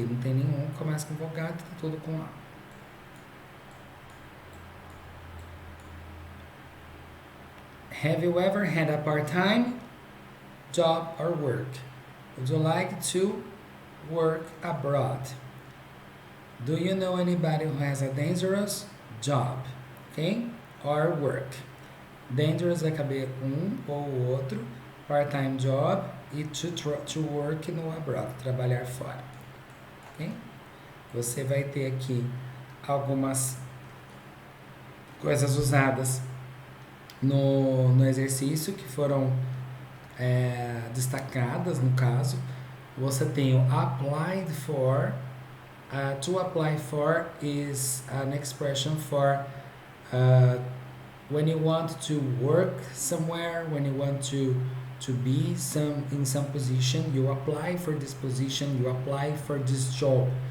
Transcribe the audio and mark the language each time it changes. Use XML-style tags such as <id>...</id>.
<pt>Não tem nenhum que começa com vogal, tá tudo com a.</pt> <en>Have you ever had a part-time job or work? Would you like to work abroad? Do you know anybody who has a dangerous job? Okay? Or work.</en> <pt>Dangerous vai caber um ou outro. Part-time job e to work no abroad, trabalhar fora. Okay? Você vai ter aqui algumas coisas usadas no exercício que foram destacadas no caso. Você tem o applied for.</pt> <en>To apply for is an expression for when you want to work somewhere, when you want to be in some position, you apply for this position, you apply for this job.</en>